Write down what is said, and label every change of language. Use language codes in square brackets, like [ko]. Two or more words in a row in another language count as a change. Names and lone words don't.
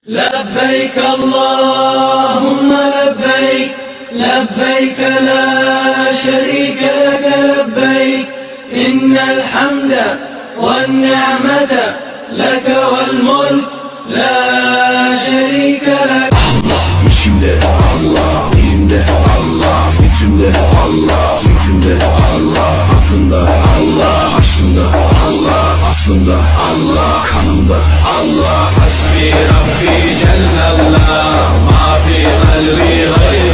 [ar] لبيك اللهم لبيك لبيك لا شريك لك لبيك إن الحمد والنعمة لك والملك لا شريك لك. [tr] Allah işimde, Allah dilimde, Allah zikrimde, Allah fikrimde, Allah aklımda, Allah aşkımda, Allah aslında, Allah kanımda, Allah [ar] حسبي ربي جل الله ما في قلبي